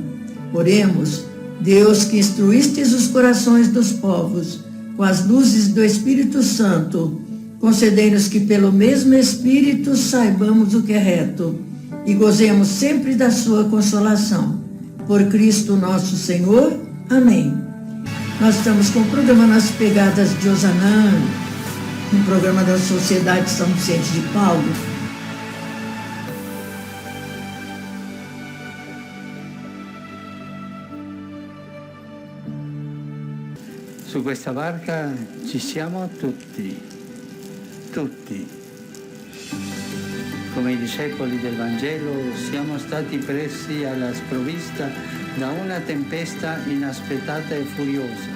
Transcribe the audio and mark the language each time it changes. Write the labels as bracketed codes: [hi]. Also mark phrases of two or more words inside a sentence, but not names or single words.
[pt] Oremos, Deus que instruístes os corações dos povos com as luzes do Espírito Santo, concedei-nos que pelo mesmo Espírito saibamos o que é reto e gozemos sempre da sua consolação. Por Cristo nosso Senhor. Amém. Nós estamos com o programa Nas Pegadas de Ozanam, um programa da Sociedade São Vicente de Paulo. [it] Su questa barca ci siamo tutti. Come i discepoli del Vangelo siamo stati presi alla sprovvista da una tempesta inaspettata e furiosa.